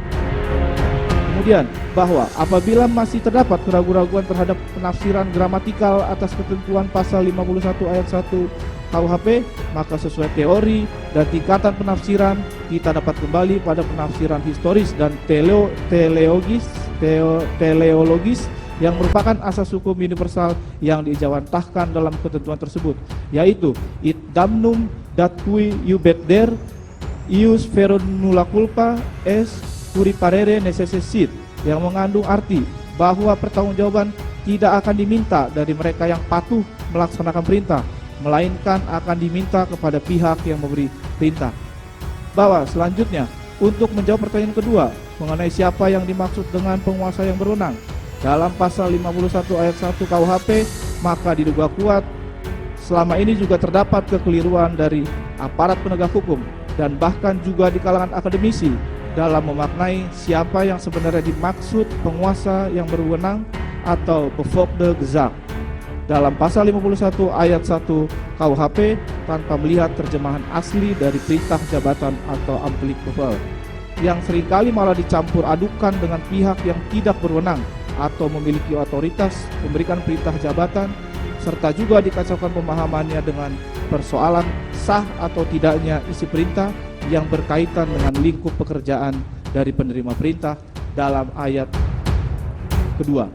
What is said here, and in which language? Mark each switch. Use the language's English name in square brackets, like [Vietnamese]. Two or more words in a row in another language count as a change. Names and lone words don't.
[Indonesian] Kemudian, bahwa apabila masih terdapat keraguan-keraguan terhadap penafsiran gramatikal atas ketentuan pasal 51 ayat 1 KUHP, maka sesuai teori dan tingkatan penafsiran, kita dapat kembali pada penafsiran historis dan teleologis yang merupakan asas hukum universal yang diijawantahkan dalam ketentuan tersebut, yaitu [Latin] id damnum dat cui iubet der ius vero nulla culpa es curi parere necessit, [Indonesian] yang mengandung arti bahwa pertanggungjawaban tidak akan diminta dari mereka yang patuh melaksanakan perintah, melainkan akan diminta kepada pihak yang memberi perintah. Bahwa selanjutnya, untuk menjawab pertanyaan kedua mengenai siapa yang dimaksud dengan penguasa yang berwenang dalam pasal 51 ayat 1 KUHP, maka diduga kuat selama ini juga terdapat kekeliruan dari aparat penegak hukum dan bahkan juga di kalangan akademisi dalam memaknai siapa yang sebenarnya dimaksud penguasa yang berwenang atau [Dutch] bevoegde gezag [Indonesian] dalam pasal 51 ayat 1 KUHP tanpa melihat terjemahan asli dari perintah jabatan atau [Dutch] amplik bevel, [Indonesian] yang seringkali malah dicampur adukan dengan pihak yang tidak berwenang atau memiliki otoritas memberikan perintah jabatan, serta juga dikacaukan pemahamannya dengan persoalan sah atau tidaknya isi perintah yang berkaitan dengan lingkup pekerjaan dari penerima perintah dalam ayat kedua.